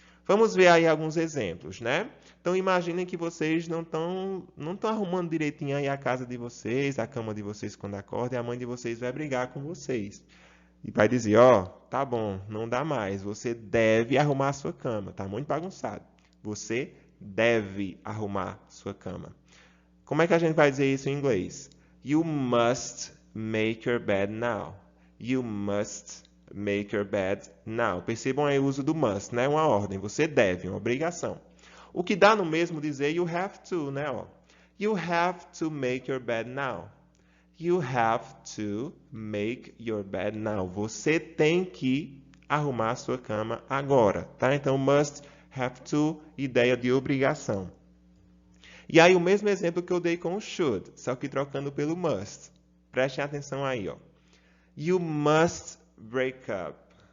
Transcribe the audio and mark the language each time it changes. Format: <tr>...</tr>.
<pt>Vamos ver aí alguns exemplos, né? Então, imaginem que vocês não estão arrumando direitinho aí a casa de vocês, a cama de vocês quando acordam, e a mãe de vocês vai brigar com vocês. E vai dizer, tá bom, não dá mais, você deve arrumar a sua cama, tá muito bagunçado. Você deve arrumar sua cama. Como é que a gente vai dizer isso em inglês?</pt> <en>You must make your bed now. You must make your bed now.</en> <pt>Percebam aí o uso do must, né? Uma ordem, você deve, uma obrigação. O que dá no mesmo dizer</pt> <en>you have to,</en> <pt>né?</pt> <en>You have to make your bed now. You have to make your bed now.</en> <pt>Você tem que arrumar a sua cama agora, tá? Então, must, have to, ideia de obrigação. E aí, o mesmo exemplo que eu dei com o should, só que trocando pelo must. Prestem atenção aí,</pt> <en>You must break up.</en>